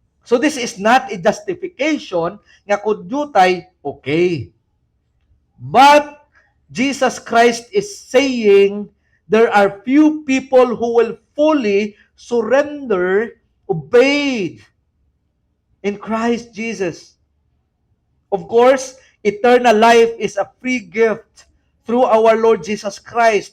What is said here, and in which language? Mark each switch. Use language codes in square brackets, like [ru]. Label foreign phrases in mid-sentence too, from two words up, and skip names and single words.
[en] So this is not a justification [hil] nga kung jutay, [en] okay. But Jesus Christ is saying there are few people who will fully surrender, obey in Christ Jesus. Of course, eternal life is a free gift through our Lord Jesus Christ.